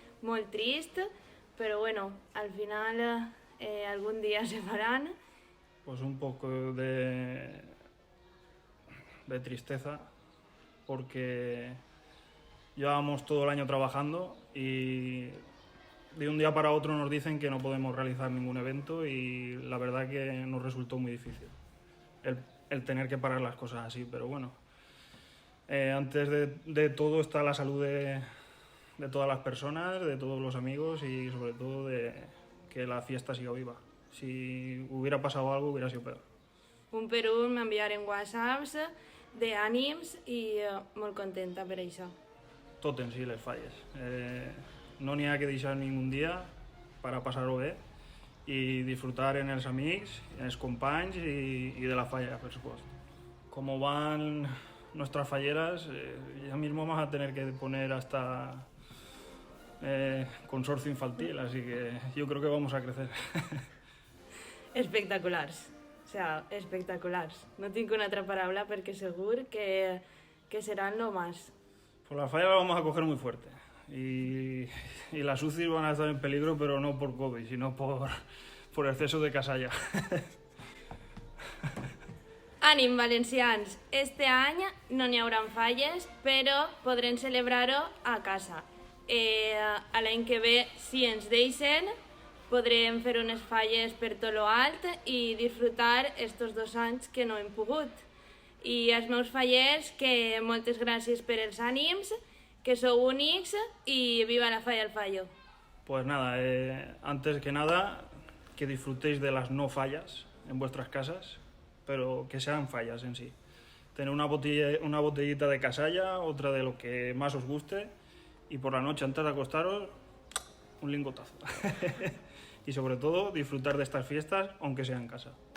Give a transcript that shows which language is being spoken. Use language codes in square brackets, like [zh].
[ca] Molt trist, però bueno, al final algún dia se faran. [es] Pues un poco de tristeza, porque llevábamos todo el año trabajando y de un día para otro nos dicen que no podemos realizar ningún evento y la verdad que nos resultó muy difícil el tener que parar las cosas así, pero bueno, antes de todo está la salud de todas las personas, de todos los amigos y sobre todo de que la fiesta siga viva. Si hubiera pasado algo hubiera sido peor. [ca] Un per un m'enviaren whatsapps d'ànims i molt contenta per això. Tot en si les falles. No n'hi ha que deixar ningún dia per a passar-ho bé i disfrutar en els amics, en els companys i de la falla, [es] por supuesto. Como van nuestras falleras, ya mismo vamos a tener que poner hasta consorcio infantil, así que yo creo que vamos a crecer. [ca] Espectaculars. O sea, espectaculars. No tinc una altra paraula perquè segur que seran [es] lo más. Pues la falla la vamos a coger muy fuerte y las UCI van a estar en peligro, pero no por COVID, sino por exceso de casalla. [ca] Ànim, valencians! Este any no n'hi haurà falles, però podrem celebrar-ho a casa. A l'any que ve, si ens deixen, podrem fer unes falles per tot lo alt i disfrutar estos 2 anys que no hem pogut. I als meus fallers, que moltes gràcies per els ànims, que sou únics i viva la falla al fallo. [es] Pues nada, antes que nada, que disfrutéis de las no fallas en vuestras casas, pero que sean fallas en sí. Tener una botellita de casalla, otra de lo que más os guste, y por la noche antes de acostaros, un lingotazo. Y sobre todo, disfrutar de estas fiestas, aunque sea en casa.